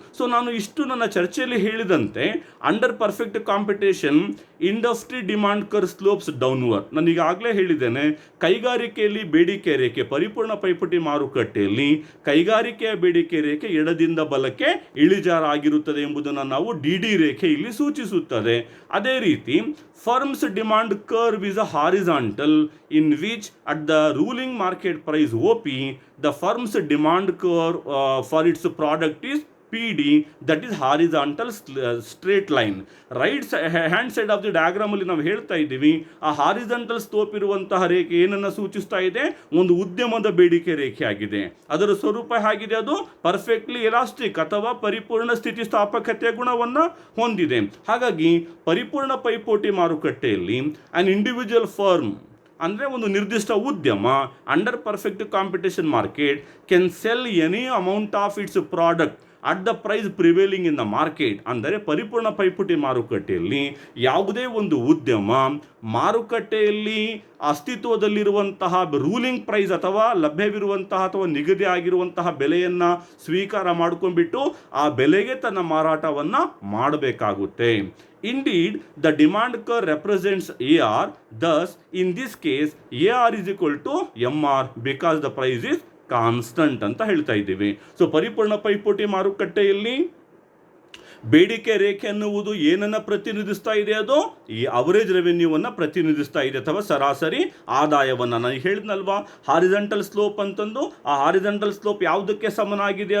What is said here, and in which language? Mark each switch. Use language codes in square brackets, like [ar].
[kn] So ನಾನು ಇಷ್ಟು ನನ್ನ ಚರ್ಚೆಯಲ್ಲಿ ಹೇಳಿದಂತೆ [en] Under perfect competition industry demand curve slopes downward. [kn] ನಾನು ಈಗಾಗಲೇ ಹೇಳಿದ್ದೇನೆ, ಕೈಗಾರಿಕೆಯಲ್ಲಿ ಬೇಡಿಕೆ ರೇಖೆ ಪರಿಪೂರ್ಣ ಪೈಪೋಟಿ ಮಾರುಕಟ್ಟೆಯಲ್ಲಿ ಕೈಗಾರಿಕೆಯ ಬೇಡಿಕೆ ರೇಖೆ ಎಡದಿಂದ ಬಲಕ್ಕೆ ಇಳಿಜಾರಾಗಿರುತ್ತದೆ ಎಂಬುದನ್ನು ನಾವು DD ರೇಖೆ ಇಲ್ಲಿ ಸೂಚಿಸುತ್ತದೆ. [en] ಅದೇ ರೀತಿ firms demand curve is a horizontal in which at the ruling market price OP the firm's demand curve for its product is PD, that is horizontal straight line. Right hand side of the diagram [kn] ಅಲ್ಲಿ ನಾವು ಹೇಳ್ತಾ ಇದ್ದೀವಿ, ಆ horizontal slope ಇರುವಂತಹ ರೇಖೆ ಏನನ್ನ ಸೂಚಿಸ್ತಾ ಇದೆ? ಒಂದು ಉದ್ಯಮದ ಬೇಡಿಕೆ ರೇಖೆ ಆಗಿದೆ. ಅದರ ಸ್ವರೂಪ ಹೇಗಿದೆ? ಅದು ಪರ್ಫೆಕ್ಟ್ಲಿ ಎಲಾಸ್ಟಿಕ್ ಅಥವಾ ಪರಿಪೂರ್ಣ ಸ್ಥಿತಿಸ್ಥಾಪಕತೆಯ ಗುಣವನ್ನು ಹೊಂದಿದೆ. ಹಾಗಾಗಿ ಪರಿಪೂರ್ಣ ಪೈಪೋಟಿ ಮಾರುಕಟ್ಟೆಯಲ್ಲಿ [en] an individual firm [kn] ಅಂದರೆ ಒಂದು ನಿರ್ದಿಷ್ಟ ಉದ್ಯಮ [en] Under perfect competition market can sell any amount of its product at the price prevailing in the market. [kn] ಅಂದರೆ ಪರಿಪೂರ್ಣ ಪೈಪೋಟಿ ಮಾರುಕಟ್ಟೆಯಲ್ಲಿ ಯಾವುದೇ ಒಂದು ಉದ್ಯಮ ಮಾರುಕಟ್ಟೆಯಲ್ಲಿ ಅಸ್ತಿತ್ವದಲ್ಲಿರುವಂತಹ ರೂಲಿಂಗ್ ಪ್ರೈಸ್ ಅಥವಾ ಲಭ್ಯವಿರುವಂತಹ ಅಥವಾ ನಿಗದಿ ಆಗಿರುವಂತಹ ಬೆಲೆಯನ್ನು ಸ್ವೀಕಾರ ಮಾಡ್ಕೊಂಡ್ಬಿಟ್ಟು ಆ ಬೆಲೆಗೆ ತನ್ನ ಮಾರಾಟವನ್ನು ಮಾಡಬೇಕಾಗುತ್ತೆ. [en] Indeed, the demand curve represents AR. Thus, in this case, AR is equal to MR because the price is [kn] constant ಅಂತ ಹೇಳ್ತಾ ಇದ್ದೀವಿ. ಸೊ ಪರಿಪೂರ್ಣ ಪೈಪೋಟಿ ಮಾರುಕಟ್ಟೆಯಲ್ಲಿ ಬೇಡಿಕೆ ರೇಖೆ ಅನ್ನುವುದು ಏನನ್ನು ಪ್ರತಿನಿಧಿಸ್ತಾ ಇದೆ? ಅದು ಈ ಅವರೇಜ್ ರೆವೆನ್ಯೂವನ್ನು ಪ್ರತಿನಿಧಿಸ್ತಾ ಇದೆ ಅಥವಾ ಸರಾಸರಿ ಆದಾಯವನ್ನು. ನಾನು ಹೇಳಿದ್ನಲ್ವಾ ಹಾರಿಜಾಂಟಲ್ ಸ್ಲೋಪ್ ಅಂತಂದು. ಆ ಹಾರಿಜಾಂಟಲ್ ಸ್ಲೋಪ್ ಯಾವುದಕ್ಕೆ ಸಮನಾಗಿದೆ?